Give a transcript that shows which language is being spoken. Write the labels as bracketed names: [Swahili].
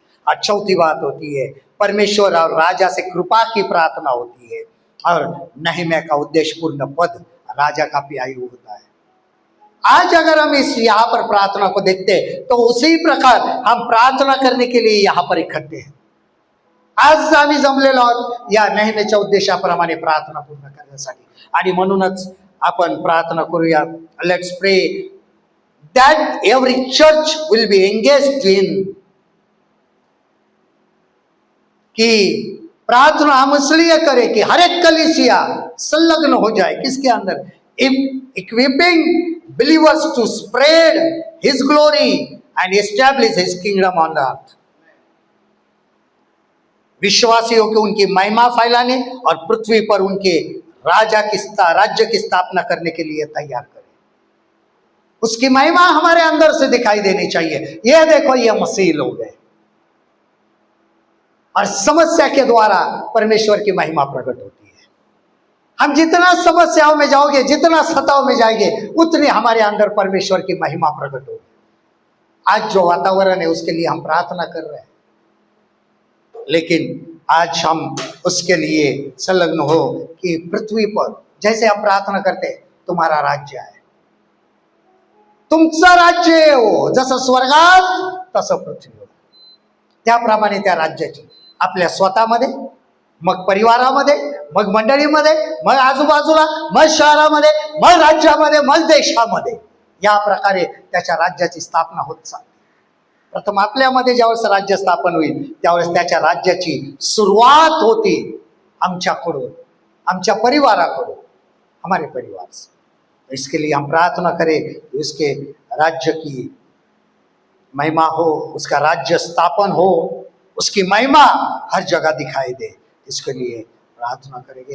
[Hindi] और चौथी बात होती है परमेश्वर और राजा से कृपा की प्रार्थना होती है, और नहम्याह का उद्देश्यपूर्ण पद राजा का प्यायु होता है। आज अगर हम इस यहाँ पर प्रार्थना को देखते हैं तो उसी प्रकार हम प्रार्थना करने के लिए यहाँ पर इकट्ठे हैं। [Marathi] आज आम्ही जमलेलो आहोत या नेहमीच्या उद्देशाप्रमाणे प्रार्थना पूर्ण करण्यासाठी, आणि म्हणूनच आपण प्रार्थना करूया. [English] let's pray that every church will be engaged in, [Hindi] कि प्रार्थना हम इसलिए करें कि हर एक कलीसिया संलग्न हो जाए किसके अंदर, [English] equipping believers to spread his glory and establish his kingdom on earth. [Hindi] विश्वासियों को उनकी महिमा फैलाने और पृथ्वी पर उनके राज्य की स्थापना करने के लिए तैयार करें। उसकी महिमा हमारे अंदर से दिखाई देनी चाहिए। यह देखो ये मसीह लोग हैं, और समस्या के द्वारा परमेश्वर की महिमा प्रकट होती है। हम जितना समस्याओं में जाओगे, जितना सताव में जाएंगे, उतनी हमारे अंदर परमेश्वर की महिमा प्रकट होगी। आज जो वातावरण है उसके लिए हम प्रार्थना कर रहे हैं, लेकिन आज हम उसके लिए संलग्न हो कि पृथ्वी पर जैसे हम प्रार्थना करते हैं तुम्हारा राज्य आहे, [Marathi] तुमचं राज्य हो, जसं स्वर्गात तसं पृथ्वीवर, त्याप्रमाणे त्या राज्याची आपल्या स्वतःमध्ये, मग परिवारामध्ये, मग मंडळीमध्ये, मग आजूबाजूला, मग शहरामध्ये, मग राज्यामध्ये, मग देशामध्ये, या प्रकारे त्याच्या राज्याची स्थापना होत चालते। प्रथम आपल्यामध्ये ज्यावेळेस राज्य स्थापन होईल त्यावेळेस त्याच्या राज्याची सुरुवात होती आमच्याकडून, आमच्या परिवाराकडून, [Hindi] हमारे परिवार से। इसके लिए हम प्रार्थना करें उसके राज्य की महिमा हो, उसका राज्य स्थापन हो, उसकी महिमा हर जगह दिखाई दे। इसके लिए प्रार्थना करेंगे।